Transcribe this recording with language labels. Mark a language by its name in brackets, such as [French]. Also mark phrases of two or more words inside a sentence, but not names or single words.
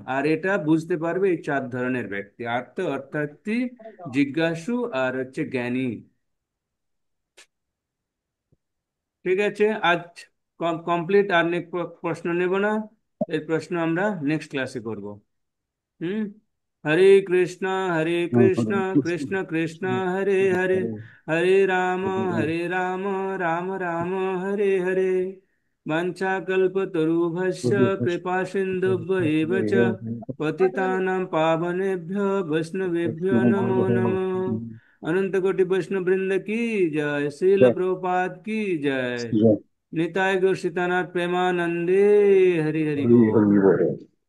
[Bangla] আর এটা বুঝতে পারবে এই 4 ধরনের ব্যক্তি, অর্থাৎ জিজ্ঞাসু আর হচ্ছে জ্ঞানী। ঠিক আছে, আজ কমপ্লিট। আর নেক্সট প্রশ্ন নেব না, এই প্রশ্ন আমরা নেক্সট ক্লাসে করব। [Sanskrit] হুম। হরে কৃষ্ণ, হরে কৃষ্ণ, কৃষ্ণ কৃষ্ণ, হরে হরে, হরে রাম, রাম রাম, হরে হরে। वाञ्छाकल्पतरुभ्यश्च कृपा सिन्धुभ्यैव च पतितानां पावनेभ्यो वैष्णवेभ्यो नमो नमः। [Hindi] अनंत कोटि वैष्णव वृंद की जय, श्रील प्रभुपाद की जय। निताय गौर सीतानाथ प्रेमानंदे। हरि हरि बोल।